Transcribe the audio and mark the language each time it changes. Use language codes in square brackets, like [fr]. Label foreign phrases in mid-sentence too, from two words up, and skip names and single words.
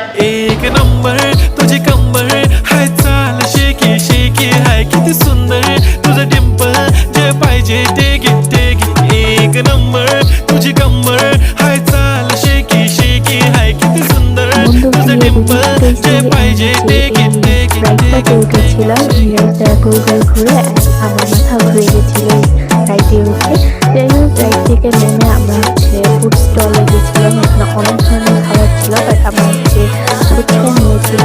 [mr] एक नंबर तुझी कंबर हाय चाल शेकी शेकी हाय किती सुंदर तुझं डिंपल जे पाहिजे ते घे एक नंबर तुझी कंबर हाय चाल शेकी शेकी हाय किती सुंदर तुझं डिंपल जे पाहिजे ते [bn] রাইডটাতে উঠেছিলাম, রাইডটা গোল গোল ঘুরে আমার মাথা ঘুরে গেছিল রাইডে উঠে। যাই হোক, রাইড থেকে নেমে আমরা [en] food stall-e [bn] গেছিলাম। এখানে অনেক ধরনের খাবার ছিল, বাট আমরা ফুচকা নিয়েছিলাম।